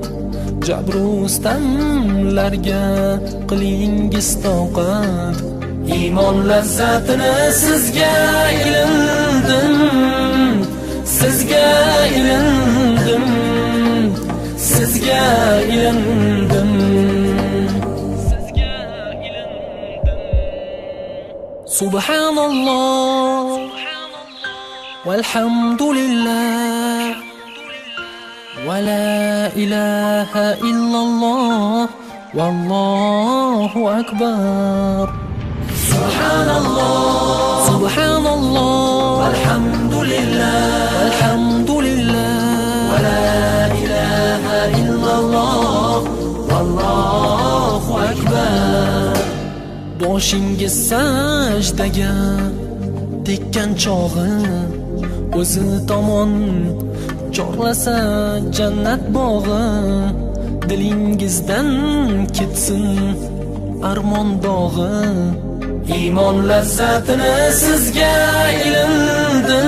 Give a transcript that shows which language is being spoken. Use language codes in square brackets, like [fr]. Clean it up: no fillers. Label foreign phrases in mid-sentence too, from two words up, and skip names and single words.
[uz] Jabrustamlarga qilingiz toqat, iymon lazzatini sizga ilindim, sizga ilindim, sizga ilindim, sizga ilindim. [ar] سبحان الله والحمد لله ولا إله إلا الله والله أكبر. سبحان الله سبحان الله والحمد لله والحمد لله ولا إله إلا الله والله أكبر. [uz] Boshingiz sajdaga tekkan chog'i, o'zi tomon chorlasa jannat bog'i. Dilingizdan ketsin armon dog'i, iymon lazzatini sizga ilindim.